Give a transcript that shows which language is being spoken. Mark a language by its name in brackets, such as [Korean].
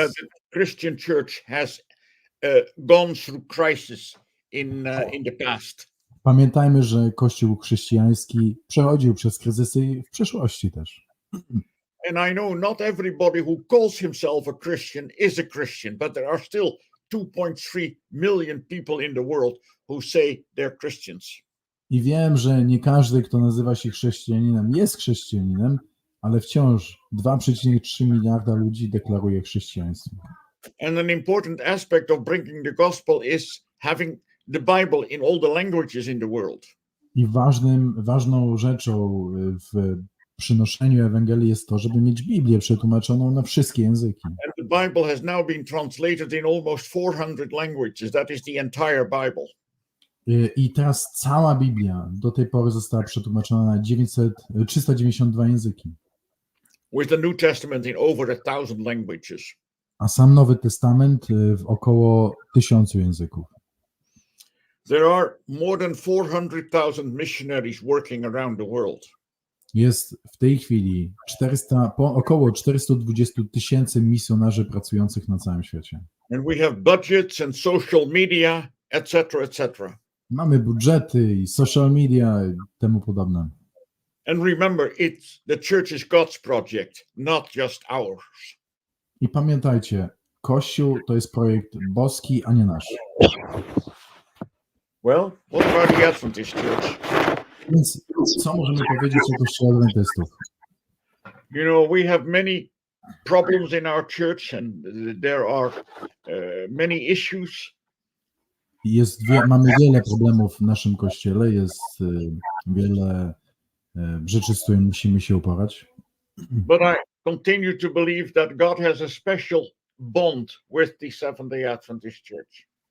[English] That the Christian church has gone through crisis in the past. [Polish] Pamiętajmy, że Kościół chrześcijański przechodził przez kryzysy w przeszłości też. [English] And I know not everybody who calls himself a Christian is a Christian, but there are still 2.3 million people in the world who say they're Christians. [Polish] I wiem, że nie każdy, kto nazywa się chrześcijaninem, jest chrześcijaninem, ale wciąż 2,3 miliarda ludzi deklaruje chrześcijaństwo. [English] And an important aspect of bringing the gospel is having the Bible in all the languages in the world. [Polish] I ważną rzeczą w przynoszeniu Ewangelii jest to, żeby mieć Biblię przetłumaczoną na wszystkie języki. [English] And the Bible has now been translated in almost 400 languages. That is the entire Bible. [Polish] I teraz cała Biblia do tej pory została przetłumaczona na 392 języki. [English] With the New Testament in over 1,000 languages. [Polish] A sam Nowy Testament w około 1000 języków. [English] There are more than 400,000 missionaries working around the world. [Polish] Jest w tej chwili około 420 000 misjonarzy pracujących na całym świecie. [English] And we have budgets and social media, etc., etc. [Polish] Mamy budżety i social media i temu podobne. [English] And remember, the church is God's project, not just ours. [Polish] I pamiętajcie, Kościół to jest projekt boski, a nie nasz. [English] Well, what about the Adventist church? [Polish] Więc co możemy powiedzieć o Kościele Adwentystów? [English] You know, we have many problems in our church and there are many issues. [Polish] Mamy wiele problemów w naszym Kościele, jest wiele rzeczy, z którymi musimy się uporać. [English] But I continue to believe that God has a special bond with the Seventh-day Adventist Church.